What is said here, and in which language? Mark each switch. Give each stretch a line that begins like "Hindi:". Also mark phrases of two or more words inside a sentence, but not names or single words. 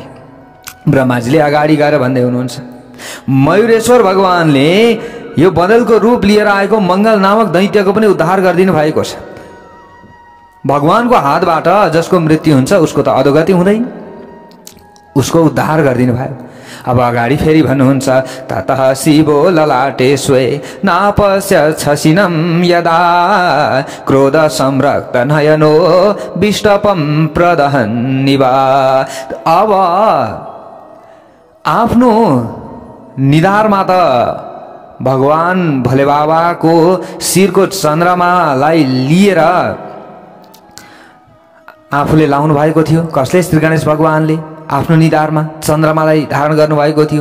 Nepali: ब्रह्माजीले अगाडि गएर भन्दै हुनुहुन्छ, मयूरेश्वर भगवानले यो बँदेलको रूप लिएर आएको मङ्गल नामक दैत्यको पनि उद्धार गरिदिनु भएको छ। भगवानको हातबाट जसको मृत्यु हुन्छ उसको त अधोगति हुँदैन, उसको उद्धार गरिदिनु भयो। अब अगाडि फेरि भन्नुहुन्छ,
Sanskrit: ततः शिवो ललाटे स्वे नापस्य छसिनं यदा क्रोध संरक्त नयनो विष्टपम प्रदहन्निवा।
Nepali: अब आफ्नो निधारमा त भगवान भोले बाबाको शिरको चन्द्रमालाई लिएर आफूले लाउनु भएको थियो। कसले? श्री गणेश भगवानले आफ्नो निधारमा चन्द्रमालाई धारण गर्नुभएको थियो।